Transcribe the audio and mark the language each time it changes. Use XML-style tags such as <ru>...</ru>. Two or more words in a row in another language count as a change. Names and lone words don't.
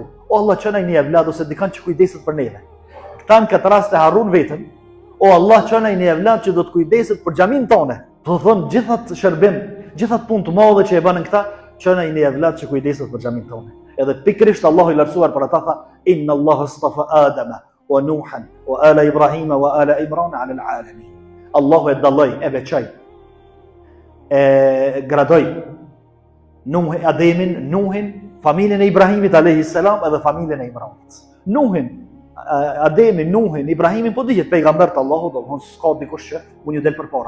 <sq>O Allah, çonaj një evlad ose dikant që kujdeset për neve. Këta në këtë rast e harrun vetën. O Allah, çonaj një evlad që do të kujdeset për xhamin tonë. Do të thonë, gjithat shërbim, gjithat punë të mëdha që e bënë këta, çonaj një evlad që kujdeset për xhamin tonë. Edhe pikërisht Allahu i lartësuar për ata tha:</sq> <ar>"إن الله اصطفى آدم ونوحا وآل إبراهيم وآل عمران على العالمين."</ar> <sq>Allahu e dalloi, e veçoi, e gradoi Ademin, Nuhin, familjen e Ibrahimit</sq> <ar>عليه السلام</ar> <sq>edhe familjen e Imranit. Nuhin, Ademin, Nuhin, Ibrahimin po dihet pejgamber të Allahut, do të thonë s'ka dikush që mund ju del përpara.</sq>